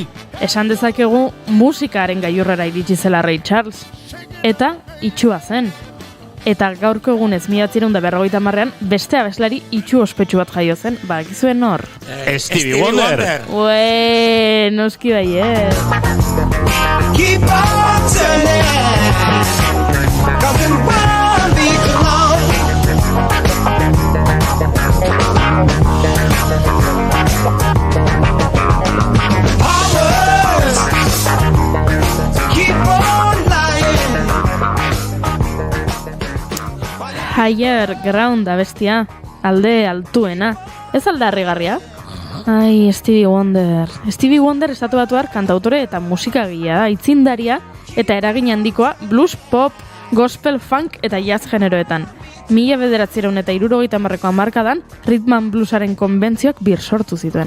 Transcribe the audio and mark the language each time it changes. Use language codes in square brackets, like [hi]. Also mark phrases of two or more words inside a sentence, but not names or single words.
[eu] Esan dezakegu musikaren gailurrera iritsi zela Ray Charles. Eta itxua zen. Eta gaurko egunez 1950an beste abeslari itxu ospetsu bat jaio zen, bakizuen hor. Stevie Wonder. Ue, noski baiet. [en] Keep on turning, 'cause it won't be long. Powers, keep on lying. [eu] Higher Ground abestia, alde altuena. Ez alda harrigarria? Ai, Stevie Wonder. Stevie Wonder estatu batuar kantautore eta musikagilea da, itzindaria eta eragin handikoa blues, pop, gospel, funk eta jazz generoetan. 1970ko hamarkadan [en] rhythm and bluesaren [eu] konbentzioak sortu zituen.